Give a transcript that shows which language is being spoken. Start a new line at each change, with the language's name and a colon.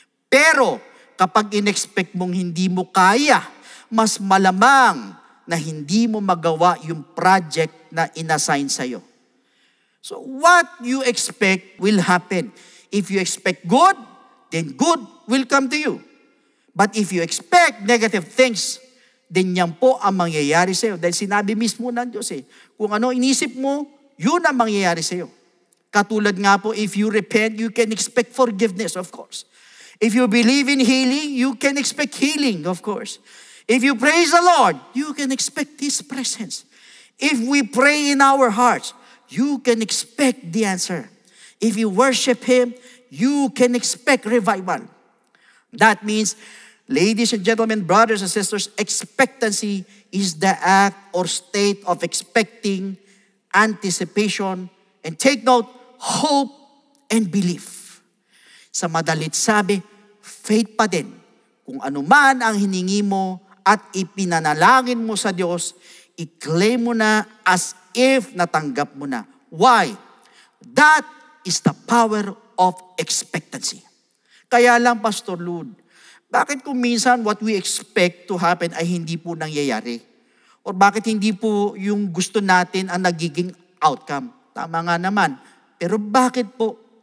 Filipino: Pero kapag in-expect mong hindi mo kaya, mas malamang na hindi mo magawa yung project na inassign sa'yo.
English: So what you expect will happen. If you expect good, then good will come to you. But if you expect negative things, then
Filipino: yan po ang mangyayari sa'yo. Dahil sinabi mismo ng Diyos kung ano inisip mo, yun ang mangyayari sa'yo. Katulad nga po,
English: if you repent, you can expect forgiveness, of course. If you believe in healing, you can expect healing, of course. If you praise the Lord, you can expect His presence. If we pray in our hearts, you can expect the answer. If you worship Him, you can expect revival. That means, ladies and gentlemen, brothers and sisters, expectancy is the act or state of expecting, anticipation, and take note, hope and belief.
Filipino: Sa madalit sabi, faith pa din. Kung ano man ang hiningi mo at ipinanalangin mo sa Diyos, i-claim mo na
English: as if
Filipino: natanggap mo na.
English: Why? That is the power of expectancy.
Filipino: Kaya lang, Pastor Lud, bakit kung minsan
English: what we expect to happen
Filipino: ay hindi po nangyayari? Or bakit hindi po yung gusto natin ang nagiging outcome? Tama nga naman. Pero bakit po?